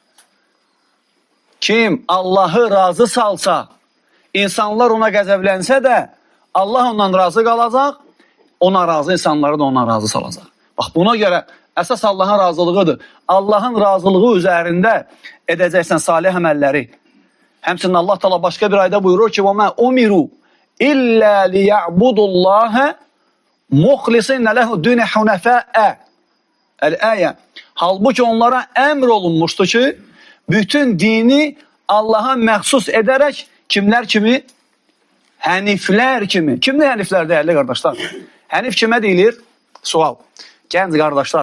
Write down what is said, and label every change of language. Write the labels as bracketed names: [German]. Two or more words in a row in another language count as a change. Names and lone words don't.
[Azerbaijani] Kim Allahı razı salsa, insanlar ona qəzəblənsə də, Allah ondan razı qalacaq, ona razı insanları da ona razı salacaq. Bax, buna görə əsas Allahın razılığıdır. Allahın razılığı üzərində edəcəksən salih əməlləri. Həmçinin Allah Teala başqa bir ayda buyurur ki, [Arabic] وَمَا أُمِرُوا إِلَّا لِيَعْبُدُوا اللّٰهَ مُخْلِصِينَ لَهُ دُونَ حُنَفَاءَ. Əl-əyə. [Azerbaijani] Halbuki onlara əmr olunmuşdu ki, bütün dini Allaha məxsus edərək kimlər kimi? Həniflər kimi. Kimdir həniflər dəyərli qardaşlar? Hənif kimə deyilir? Sual. Gənc qardaşlar.